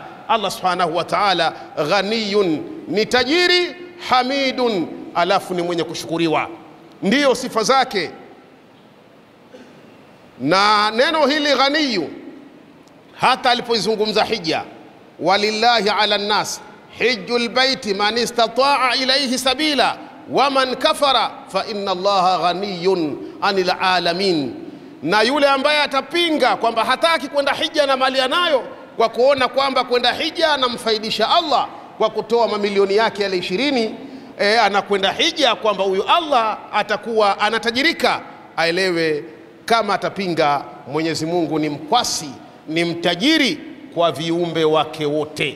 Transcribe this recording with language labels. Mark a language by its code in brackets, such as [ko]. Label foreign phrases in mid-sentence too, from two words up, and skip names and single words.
[ar] الله سبحانه وتعالى غني, [sw] ni tajiri, hamidun, alafu ni mwenye kushukuriwa, ndiyo sifa zake. Na neno hili ghaniyu, hata alipoizungumza hija, [ar] ولله على الناس حج البيت من استطاع إليه سبيلا ومن كفر فإن الله غني عن العالمين. [sw] Na yule ambaye atapinga kwamba hataki kwenda hija na mali anayo, kwa kuona kwamba kwenda hija anamfaidisha Allah kwa kutoa mamilioni yake yale 20, anakwenda hija, kwamba huyu Allah atakuwa anatajirika, aelewe kama atapinga, Mwenyezi Mungu ni mkwasi, ni mtajiri kwa viumbe wake wote.